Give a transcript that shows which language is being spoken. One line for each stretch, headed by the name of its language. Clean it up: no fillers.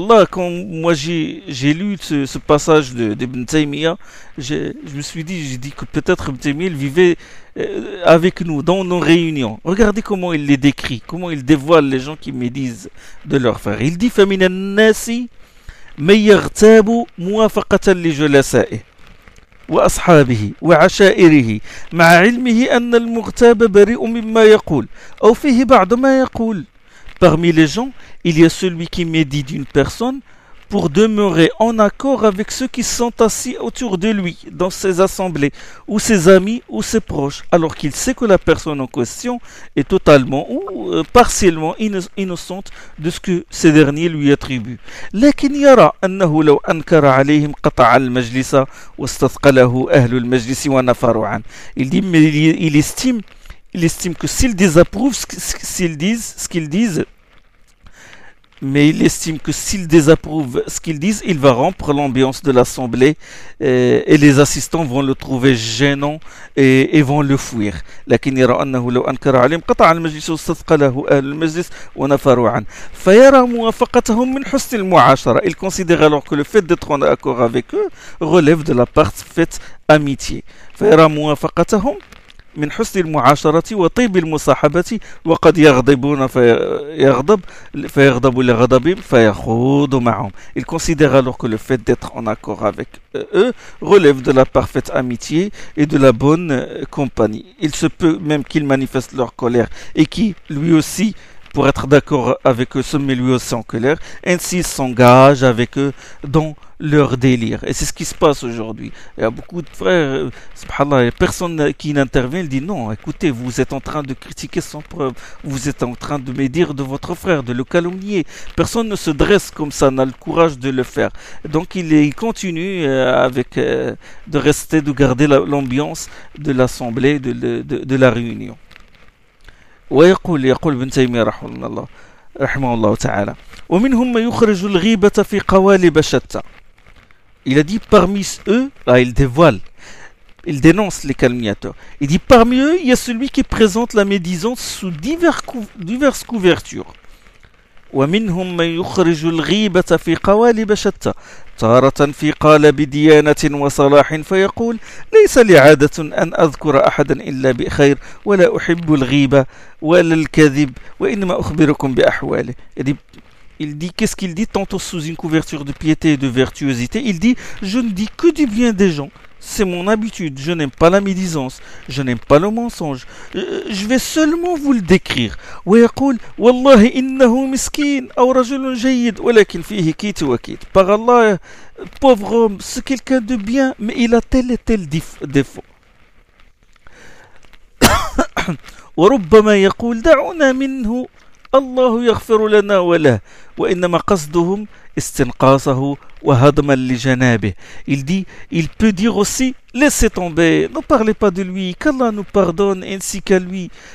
French: Quand moi j'ai lu ce passage d'Ibn Taymiyyah, je me suis dit que peut-être Ibn Taymiyyah vivait avec nous, dans nos réunions. Regardez comment il les décrit, comment il dévoile les gens qui médisent de leur frère. Il dit
Arabic: فَمِنَ النَّاسِ مَيَّغْتَابُ مُوَافَقَةً لِجُلَسَائِهِ. وأصحابه وعشائره، مع علمه أن المغتاب بريء مما يقول أو فيه بعض ما يقول.
French: Parmi les gens, il y a celui qui médite une personne pour demeurer en accord avec ceux qui sont assis autour de lui, dans ses assemblées, ou ses amis, ou ses proches, alors qu'il sait que la personne en question est totalement ou partiellement innocente de ce que ces derniers lui attribuent.
Arabic: لكن يرى أنه لو أنكر عليهم قطع المجلس واستثقله أهل المجلس ونفروا عنه.
French: Il dit, mais il estime. Il estime que s'ils désapprouvent ce qu'ils disent, mais il estime que s'ils désapprouvent ce qu'ils disent, il va rompre l'ambiance de l'assemblée et les assistants vont le trouver gênant et vont le fuir.
Arabic: لكن يرى أنه لو أنكر عليهم قطع المجلس واستثقله أهل المجلس ونفروا عنه. فيرى موافقتهم من حسن المعاشرة.
French: Il considère alors que le fait d'être en accord avec eux relève de la parfaite amitié.
Arabic: فيرى موافقتهم من حسن المعاشرة وطيب المصاحبة وقد يغضبون فيغضب لغضب فيخوض معهم.
French: Il considère alors que le fait d'être en accord avec eux relève de la parfaite amitié et de la bonne compagnie. Il se peut même qu'ils manifestent leur colère et qui lui aussi pour être d'accord avec eux se met lui aussi en colère, ainsi ils s'engagent avec eux dans leur délire. Et c'est ce qui se passe aujourd'hui. Il y a beaucoup de frères, subhanallah, il n'y a personne qui n'intervient, il dit non, écoutez, vous êtes en train de critiquer sans preuve, vous êtes en train de médire de votre frère, de le calomnier. Personne ne se dresse comme ça, n'a le courage de le faire. Donc il continue avec de rester, de garder l'ambiance de l'assemblée, de la réunion.
Arabic: ويقول يقول ابن تيمية رحمه الله تعالى ومنهم ما يخرج الغيبة في قوالب شتى.
French: Il a dit parmi eux, là il dévoile, il dénonce les calomniateurs. Il dit parmi eux, il y a celui qui présente la médisance sous diverses couvertures.
Arabic: ومنهم ما يخرج الغيبة في قوالب شتى تارة في قالب ديانة وصلاح فيقول ليس لي عادة أن أذكر أحدا إلا بخير ولا أحب الغيبة ولا الكذب وإنما أخبركم بأحواله.
French: Il dit, qu'est-ce qu'il dit? Tantôt sous une couverture de piété et de virtuosité, il dit, je ne dis que du bien des gens. C'est mon habitude, je n'aime pas la médisance, je n'aime pas le mensonge. Je vais seulement vous le décrire.
Arabic: ويقول والله إنه مسكين أو رجل جيد ولكن فيه كيت وكيت.
French: Par Allah, pauvre homme, c'est quelqu'un de bien, mais il a tel et tel défaut.
Arabic: وربما يقول دعونا منه الله يغفر لنا وله وإنما قصدهم استنقاصه وهضما لجنابه.
French: Il dit, il peut dire aussi, laissez tomber, ne parlez pas de lui, qu'Allah nous pardonne ainsi qu'à lui.